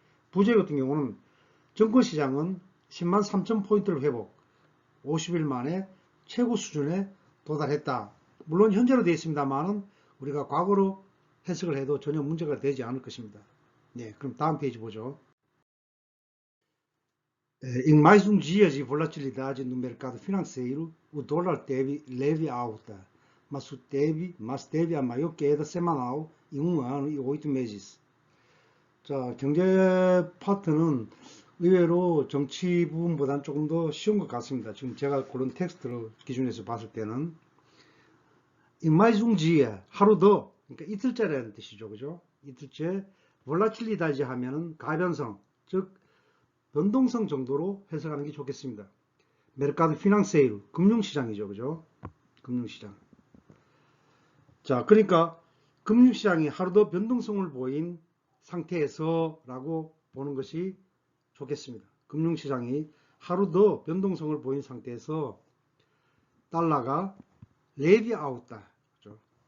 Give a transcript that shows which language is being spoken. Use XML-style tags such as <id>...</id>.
<ko>부제 같은 경우는 증권시장은 10만 3천 포인트를 회복, 50일 만에 최고 수준에 도달했다. 물론 현재로 되어 있습니다만 우리가 과거로 해석을 해도 전혀 문제가 되지 않을 것입니다. 네, 그럼 다음 페이지 보죠.</ko> <pt>Em mais dia de volatilidade no mercado financeiro, o dólar teve leve alta, mas teve a maior queda semanal em 1 ano e 8 meses.</pt> <ko>자, 경제 파트는 의외로 정치 부분보다는 조금 더 쉬운 것 같습니다. 지금 제가 고른 텍스트로 기준에서 봤을 때는</ko> <pt>em mais dia,</pt> <ko>하루 더, 그러니까 이틀째라는 뜻이죠. 그죠? 이틀째, volatilidade 하면은 가변성, 즉 변동성 정도로 해석하는 게 좋겠습니다.</ko> <pt>mercado financeiro,</pt> <ko>금융시장이죠. 그죠? 금융시장. 자, 그러니까 금융시장이 하루 더 변동성을 보인 상태에서 라고 보는 것이 좋겠습니다. 금융시장이 하루 더 변동성을 보인 상태에서 달러가 레비 아웃다. 그죠?</ko>